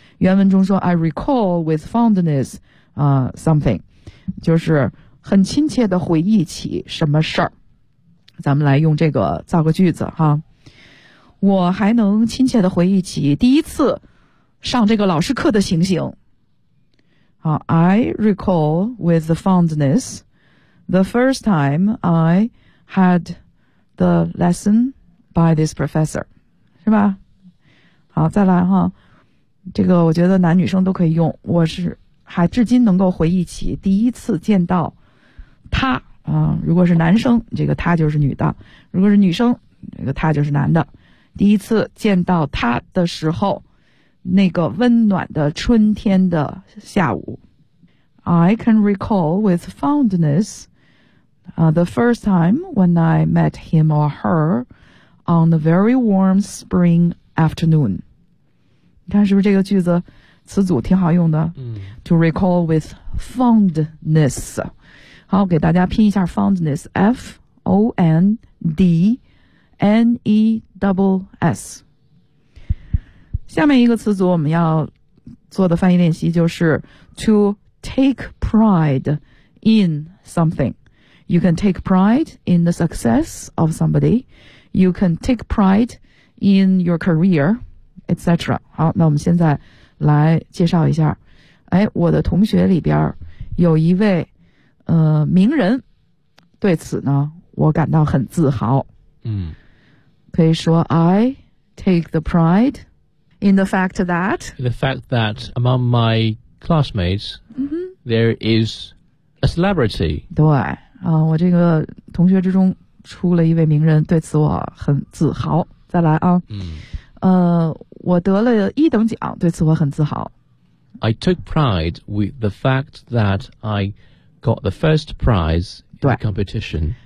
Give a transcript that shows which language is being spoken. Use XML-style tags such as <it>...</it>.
<zh>原文中说</zh> <en>I recall with fondness something，</en> <zh>就是很亲切的回忆起什么事儿。咱们来用这个造个句子哈。我还能亲切的回忆起第一次上这个老师课的情形。好，</zh> <en>I recall with fondness the first time I had the lesson by this professor.</en> <zh>是吧？好，再来哈。这个我觉得男女生都可以用。我是还至今能够回忆起第一次见到他啊。如果是男生，这个他就是女的；如果是女生，这个他就是男的。第一次见到他的时候，那个温暖的春天的下午。</zh> <en>I can recall with fondness, the first time when I met him or her on a very warm spring afternoon.</en> <zh>你看是不是这个句子词组挺好用的、嗯、</zh> <en>To recall with fondness.</en> <zh>好，给大家拼一下</zh> <en>fondness, F-O-N-D-N-E-S-S。</en> <zh>下面一个词组我们要做的翻译练习就是</zh> <en>To take pride in something. You can take pride in the success of somebody. You can take pride in your career, etc.</en> <zh>好，那我们现在来介绍一下。哎，我的同学里边有一位名人，对此呢我感到很自豪。嗯，可以说</zh> <en>I take the pride in the fact that among my classmates、 mm-hmm. there is a celebrity.</en> <zh>对、我这个同学之中出了一位名人，对此我很自豪。再来啊、嗯、我得了一等奖，对此我很自豪。</zh> <en>I took pride with the fact that I got the first prize in the competition.</en>